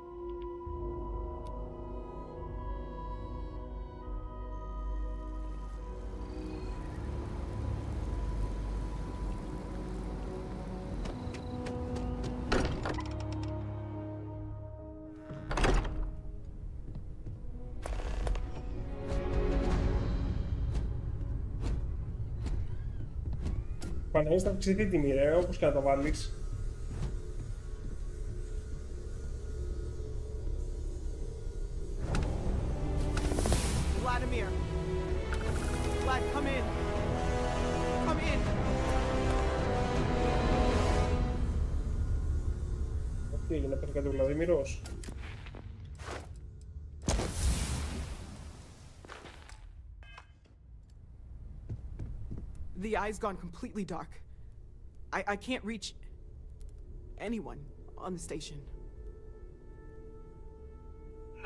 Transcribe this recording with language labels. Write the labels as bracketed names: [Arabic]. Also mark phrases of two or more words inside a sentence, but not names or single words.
[Greek] Παναγής θα αυξηθεί τιμή ρε, όπως και να τα βάλεις. [English] Vladimir! Vlad, come in! Come in! [Greek] Τι έγινε, πέφτει κάτι ο Βλαδίμηρος. [English] The eye's gone completely dark. I can't reach anyone on the station.